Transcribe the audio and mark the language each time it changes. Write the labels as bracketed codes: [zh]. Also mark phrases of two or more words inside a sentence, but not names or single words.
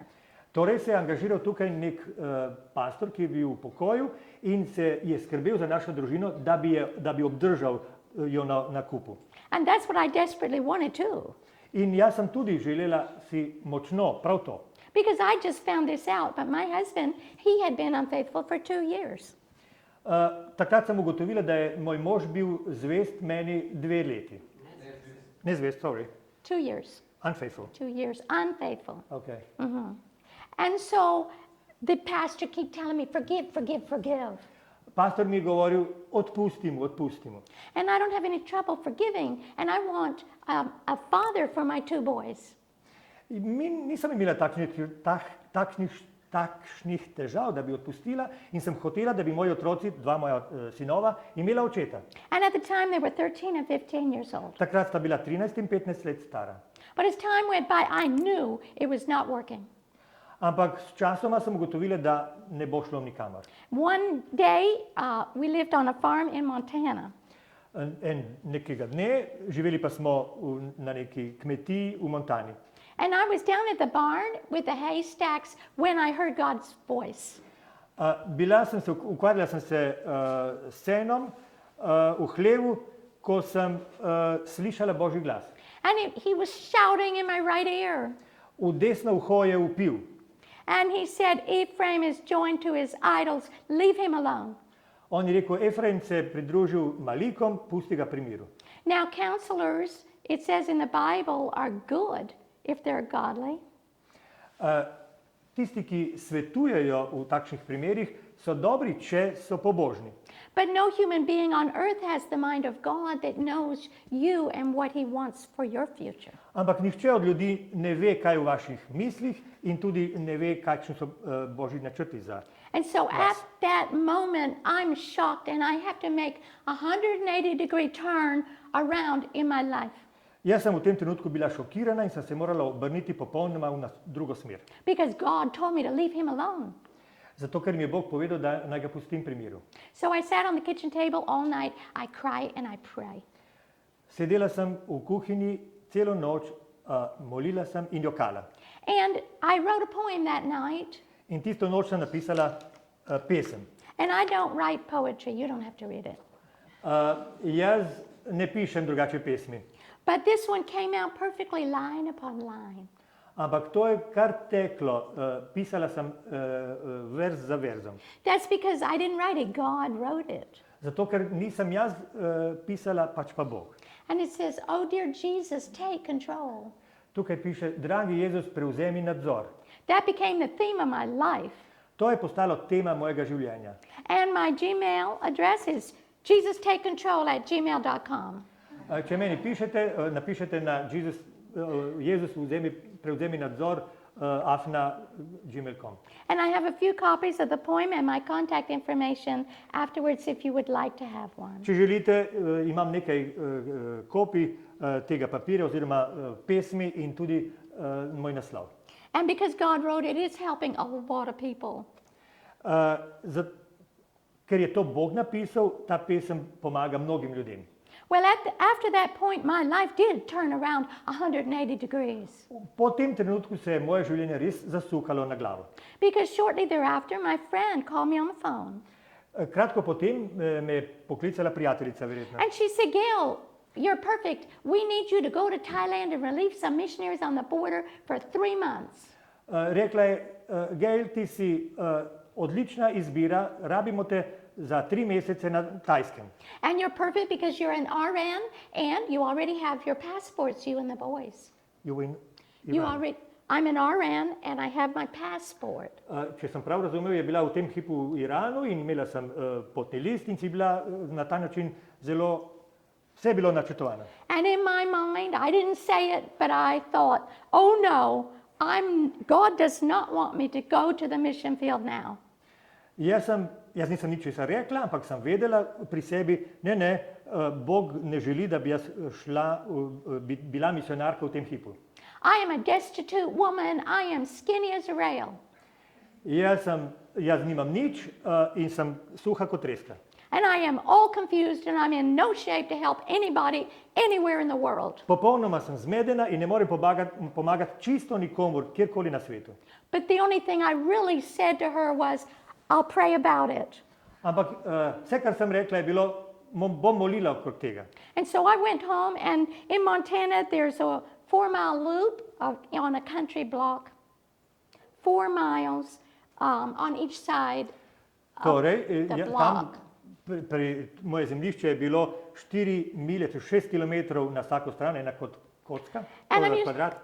[sl] Torej se je angažiral tukaj nek pastor, ki je bil v pokoju in se je skrbel za našo družino, da bi obdržal jo na kupu. [en] And that's what I desperately wanted too. [sl] In jaz sem tudi želela si močno prav to. [en] Because I just found this out, but my husband, he had been unfaithful for 2 years. [sl] Takrat sem ugotovila, da je moj mož bil zvest meni 2 leti. Ne zvest, [en] sorry. 2 years. Unfaithful. 2 years, unfaithful. Okay. And so the pastor kept telling me, forgive, forgive, forgive. [sl] Pastor mi je govoril, odpusti mu. [en] And I don't have any trouble forgiving, and I want a father for my 2 boys. [sl] Nisem imela takšnih težav, da bi odpustila in sem hotela, da bi moji otroci, 2 moja sinova, imela očeta. [en] And at the time they were 13 and 15 years old. [sl] Takrat sta bila 13 in 15 let stara. [en] But as time went by, I knew it was not working. [sl] Ampak s časoma sem ugotovila, da ne bo šlo nikamor. [en] One day, we lived on a farm in Montana. [sl] Nekega dne, živeli pa smo na neki kmetiji v Montani. [en] And I was down at the barn with the hay stacks when I heard God's voice. [sl] Ukvarjala sem se s senom v hlevu, ko sem slišala Božji glas. [en] And he was shouting in my right ear. [sl] V desno uho je vpil. [en] And he said, Ephraim is joined to his idols, leave him alone. [sl] On je rekel, Efraim se je pridružil Malikom, pusti ga pri miru. [en] Now counselors, it says in the Bible, are good if they're godly. [sl] Tisti, ki svetujejo v takšnih primerih, so dobri, če so pobožni. [en] But no human being on earth has the mind of God that knows you and what he wants for your future. [sl] Ampak nihče od ljudi ne ve, kaj je v vaših mislih in tudi ne ve, kakšni so Božji načrti za vas. [en] And so at that moment, I'm shocked and I have to make a 180-degree turn around in my life. [sl] Jaz sem v tem trenutku bila šokirana in sem se morala obrniti popolnoma v drugo smer. [en] Because God told me to leave him alone. [sl] Zato, ker mi je Bog povedal, da naj ga pustim pri miru. [en] So I sat on the kitchen table all night. I cry and I pray. [sl] Sedela sem v kuhinji celo noč, molila sem in jokala. [en] And I wrote a poem that night. [sl] In tisto noč sem napisala pesem. [en] And I don't write poetry. You don't have to read it. [sl] Jaz ne pišem drugače pesmi. [en] But this one came out perfectly line upon line. [sl] Ampak to je kar teklo. Pisala sem verz za verzom. [en] That's because I didn't write it. God wrote it. [sl] Zato, ker nisem jaz pisala, pač pa Bog. [en] And it says, oh dear Jesus, take control. [sl] Tukaj piše, dragi Jezus, prevzemi nadzor. [en] That became the theme of my life. [sl] To je postalo tema mojega življenja. [en] And my Gmail address is jesustakecontrol@gmail.com. [sl] Če meni pišete, napišete na Jezus prevzemi nadzor @gmail.com. [en] And I have a few copies of the poem and my contact information afterwards if you would like to have one. [sl] Če želite, imam nekaj kopij tega papirja oziroma pesmi in tudi moj naslov. [en] And because God wrote it, it's helping a lot of people. [sl] Ker je to Bog napisal, ta pesem pomaga mnogim ljudem. [en] Well, after that point, my life did turn around 180 degrees. [sl] Po tem trenutku se je moje življenje res zasukalo na glavo. [en] Because shortly thereafter, my friend called me on the phone. [sl] Kratko potem me je poklicala prijateljica, verjetno. [en] And she said, Gale, you're perfect. We need you to go to Thailand and relieve some missionaries on the border for 3 months. [sl] Rekla je, Gale, ti si odlična izbira, rabimo te za 3 mesece na Tajskem. [en] And you're perfect because you're an RN and you already have your passports, you and the boys. I'm an RN and I have my passport. [sl] Če sem prav razumel, je bila v tem hipu v Iranu in imela sem potni list in si bila na ta način vse je bilo načrtovano. [en] And in my mind, I didn't say it, but I thought, oh no, God does not want me to go to the mission field now. [sl] Jaz nisem ničesar rekla, ampak sem vedela pri sebi, ne, Bog ne želi, da bi jaz bila misionarka v tem hipu. [en] I am a destitute woman, I am skinny as a rail. [sl] Jaz nimam nič in sem suha kot treska. [en] And I am all confused and I'm in no shape to help anybody anywhere in the world. [sl] Popolnoma sem zmedena in ne morem pomagati čisto nikomur, kjerkoli na svetu. [en] But the only thing I really said to her was, I'll pray about it. [sl] Ampak vse, kar sem rekla, je bilo, bom molila okrog tega. [en] And so I went home, and in Montana there's a 4-mile loop on a country block, 4 miles on each side of the block. [sl] Moje zemljišče je bilo 4 milje, 6 kilometrov na vsako stran, ena kocka, kvadrat.